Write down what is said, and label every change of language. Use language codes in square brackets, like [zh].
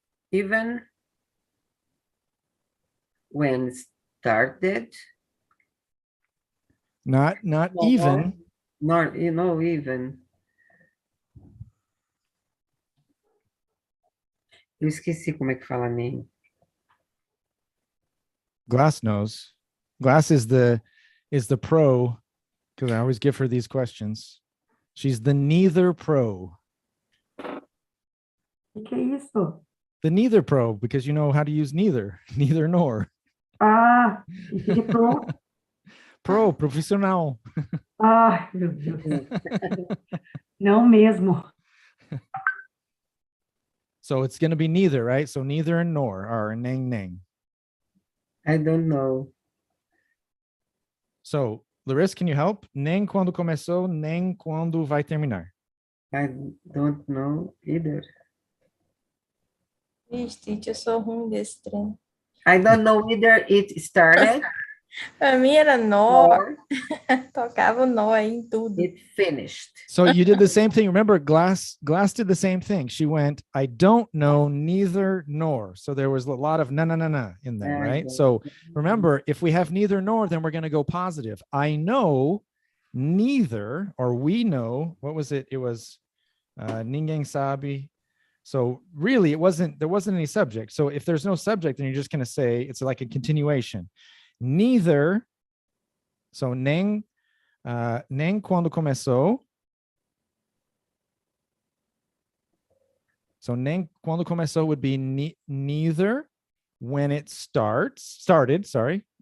[en] Even when started. Not No, even. Not, even. [pt] Eu esqueci como é que fala nem. [en] Glass knows. Glass is the pro, because I always give her these questions. She's the neither pro. [pt] O que é isso? [en] The neither pro, because you know how to use neither, neither nor. [pt] Ah, e que pro? Pro, profissional. Ah, meu Deus. Não mesmo. [en] So it's going to be neither, right? So neither and nor are [pt] neng neng. [en] I don't know. So, Larissa, can you help? [pt] Nem quando começou, nem quando vai terminar. [en] I don't know either. [pt] Vixe, eu sou ruim desse trem. [en] I don't know either it started [pt] Pra mim era nó, [en] or [pt] tocava nó aí em tudo. [en] it finished. So you did the same thing. Remember, Glass did the same thing. She went, I don't know, neither nor. So there was a lot of na in there, right? So remember, if we have neither nor, then we're going to go positive. I know neither, or we know, what was it? It was [pt] ninguém sabe. [en] So really, there wasn't any subject. So if there's no subject, then you're just going to say, it's like a continuation. Neither, so [pt] nem quando começou. [en] So [pt] nem quando começou [en] would be neither when it started, sorry.